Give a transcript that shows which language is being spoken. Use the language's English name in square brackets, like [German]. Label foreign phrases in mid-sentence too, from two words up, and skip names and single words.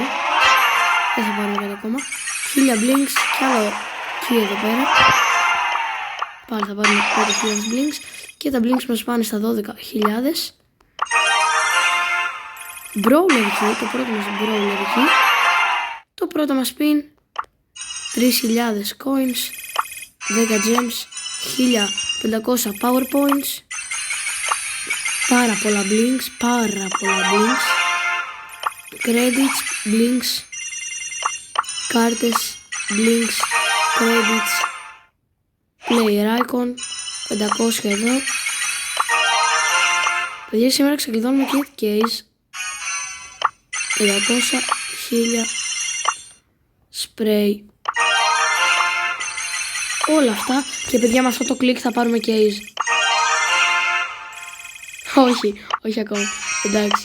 [Greek] Δεν θα πάρουμε κάτι ακόμα. 1000 blinks και άλλο key εδώ πέρα. Πάλι θα πάρουμε 5.000 blinks. Και τα blinks μας πάνε στα 12.000. [English] Brawler key, [Greek] το πρώτο μας [English] brawler key. [Greek] Το πρώτο μας pin. [English] 3.000 coins, 10 gems, 1.500 power points. [Greek] Πάρα πολλά [English] blinks, credits, blinks, κάρτες, blinks, credits, player icon, 500 εδώ. [Greek] Παιδιά, σήμερα ξεκλειδώνουμε [English] kit case, [Greek] 500, 1000 spray, όλα αυτά. Και παιδιά, με αυτό το κλικ θα πάρουμε case. Όχι ακόμα, εντάξει.